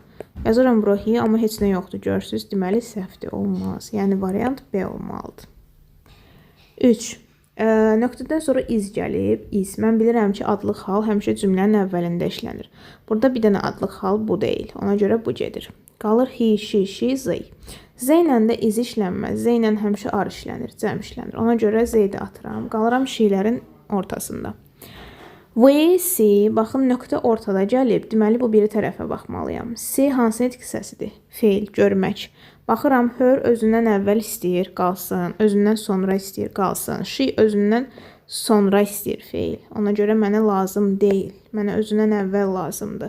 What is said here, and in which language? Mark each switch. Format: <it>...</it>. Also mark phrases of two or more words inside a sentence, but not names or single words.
<az>Yazıram bura he, amma heç nə yoxdur, görürsünüz. Deməli, səhvdir, olmaz. Yəni, variant B olmalıdır. 3. Nöqtədən sonra is gəlib. Is. Mən bilirəm ki, adlıq hal həmişə cümlənin əvvəlində işlənir. Burada bir dənə adlıq hal bu deyil. Ona görə bu gedir. Qalır he, she, they. Z ilə də is işlənməz. Z ilə həmişə ar işlənir, cəm işlənir. Ona görə z-də atıram. Qalıram she'lərin ortasında.</az> <en>We see,</en> <az>baxın nöqtə ortada gəlib. Deməli bu biri tərəfə baxmalıyam. See hansı etki səsidir? Feil, görmək. Baxıram, her özündən əvvəl istəyir, qalsın. Özündən sonra istəyir, qalsın. She özündən sonra istəyir, feil. Ona görə mənə lazım deyil. Mənə özündən əvvəl lazımdır.</az>